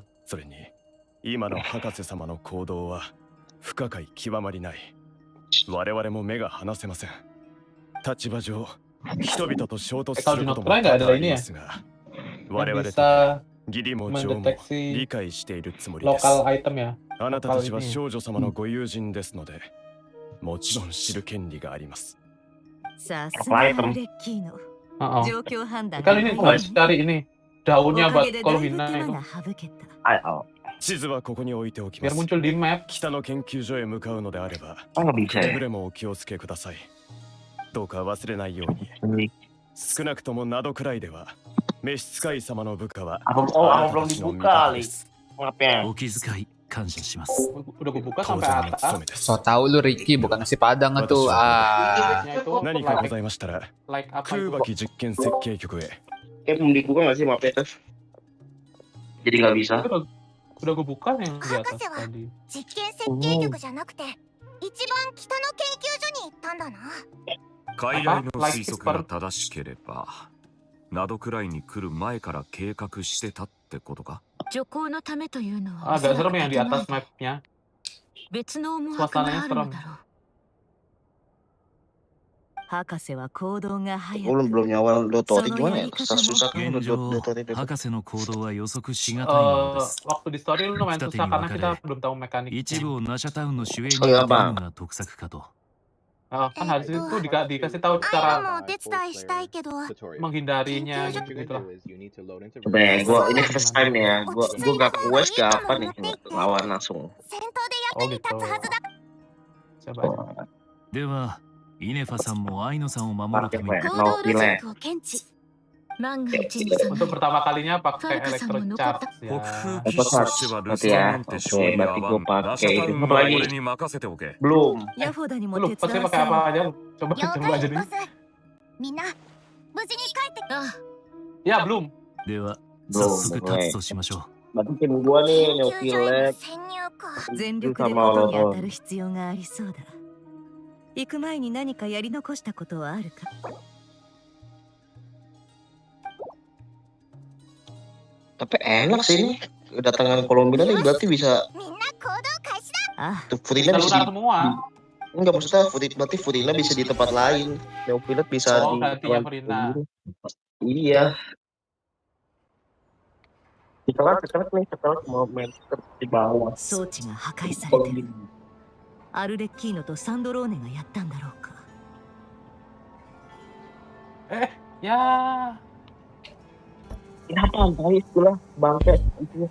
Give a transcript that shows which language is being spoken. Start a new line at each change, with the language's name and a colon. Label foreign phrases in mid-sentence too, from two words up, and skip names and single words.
Japanese: それに今の博士様の行動は不可解極まりない。我々も目が離せません。立場上人々と衝突することも多々ありますが、我々と
Indonesian: Bisa
Japanese: 義理も情も
Indonesian: mendeteksi
Japanese: 理解しているつもりです。
Indonesian: lokal item ya.
Japanese: あなたたちは少女様のご友人ですので、もちろん知る権利があります。さすがレッキーの Oh. 状況判断
Indonesian: Kan ini gue cari ini daunnya buat Columbina itu.
Japanese: が省けた。
Indonesian: Ayo.
Japanese: 地図はここに置いておきま
Indonesian: Biar
Japanese: す。
Indonesian: muncul di map.
Japanese: 北の研究所へ向かうのであれば、
Indonesian: Oh nggak bisa
Japanese: くれ
Indonesian: ya?
Japanese: ぐれもお気をつけください。どうか忘れないように。少なくともなどくらいでは、召使い様の部下は
Indonesian: Apa
Japanese: あなた
Indonesian: belum
Japanese: たちの味
Indonesian: dibuka
Japanese: 方
Indonesian: kali?
Japanese: です。
Indonesian: Mapnya.
Japanese: お気遣い感謝します。
Indonesian: Udah gue buka
Japanese: 当
Indonesian: sampai
Japanese: 然の
Indonesian: atas.
Japanese: 務めです。
Indonesian: So tau lu Ricky bukan nasi padang tuh. Ah. Nya itu
Japanese: 何かございましたら、
Indonesian: like apa
Japanese: 空
Indonesian: itu?
Japanese: 爆実験設計局へ。
Indonesian: Kayak belum dibuka nggak sih mapnya tuh? Jadi nggak bisa. Udah gue buka yang di atas
Japanese: 博士は
Indonesian: tadi.
Japanese: 実験設計局じゃなくて一番北の研究所に行ったんだな。傀儡の推測が正しければ、などくらいに来る前から計画してたってことか。徐行のためというのは
Indonesian: Agak serem yang di atas mapnya.
Japanese: 別の思惑がある
Indonesian: Suasananya
Japanese: の
Indonesian: serem.
Japanese: だろう。博士は行動が早
Indonesian: Belum
Japanese: く
Indonesian: belum nyawa Dotori
Japanese: Sono
Indonesian: gimana ya? yang dikatakan Susah-susah kan
Japanese: 現状
Indonesian: Dotori itu.
Japanese: 博士の行動は予測しがたいものです
Indonesian: Waktu di story lumayan Kita susah karena tinggal kita belum tahu
Japanese: 一
Indonesian: mekaniknya.
Japanese: 部をナシャタウンの守衛に
Indonesian: Oh, iya,
Japanese: 当てる
Indonesian: Bang.
Japanese: のが得策かと
Indonesian: Kan harus itu dikasih tahu
Japanese: アイラ
Indonesian: cara
Japanese: もお手伝いしたいけど
Indonesian: menghindarinya gitu lah. Coba ya, gua ini
English: first time
Indonesian: ya. Gua gak quest gak apa nih lawan langsung.
Japanese: 戦闘で役に立つはずだ。
Indonesian: Coba aja.
Japanese: ではイネファさんもアイノさんを守るために
Indonesian: Pakai
Japanese: 行
Indonesian: no
Japanese: 動ロジ
Indonesian: delay.
Japanese: ックを検知。万が一に備
Indonesian: Untuk
Japanese: え
Indonesian: pertama kalinya pakai Kan electro kesan charge
Japanese: 北
Indonesian: ya.
Japanese: 風
Indonesian: Apa
Japanese: 騎士と
Indonesian: charge?
Japanese: しては留
Indonesian: Berarti
Japanese: 守
Indonesian: ya.
Japanese: 番なんて
Indonesian: Oke,
Japanese: 勝利は
Indonesian: berarti gua
Japanese: ナシャ
Indonesian: pakai
Japanese: タウ
Indonesian: itu.
Japanese: ン
Indonesian: Apa
Japanese: は
Indonesian: lagi?
Japanese: 俺に任せておけ
Indonesian: Belum.
Japanese: ヤフォダにも
Indonesian: Lu
Japanese: 手
Indonesian: pasti
Japanese: 伝わ
Indonesian: pakai
Japanese: せ
Indonesian: apa
Japanese: る。
Indonesian: aja lu? Coba
Japanese: 了
Indonesian: coba
Japanese: 解
Indonesian: aja
Japanese: ボ
Indonesian: dulu.
Japanese: ス。みんな無事に帰って。ああ、
Indonesian: Ya belum.
Japanese: では
Indonesian: Belum,
Japanese: 早速立つとしましょ
Indonesian: Berarti tim gua nih
Japanese: 研究所へ
Indonesian: Neopilek
Japanese: の潜入か。全力でことに当たる必要がありそうだ。行く前に何かやり残したことはあるか。
Indonesian: Tapi enak sih ini. Kedatangan Columbina nih berarti bisa
Japanese: みんな行動開始だ。ああ、
Indonesian: tuh Furina Kita bisa lunar semua. enggak maksudnya berarti Furina bisa di tempat lain. Neopilek bisa Oh, di gantinya Furina. Iya. Setelah nih setelah mau main di bawah.
Japanese: 装置が破壊されてる。アルレッキーノとサンドローネがやったんだろうか。
Indonesian: Ya. Kenapa guys gula bangke itu.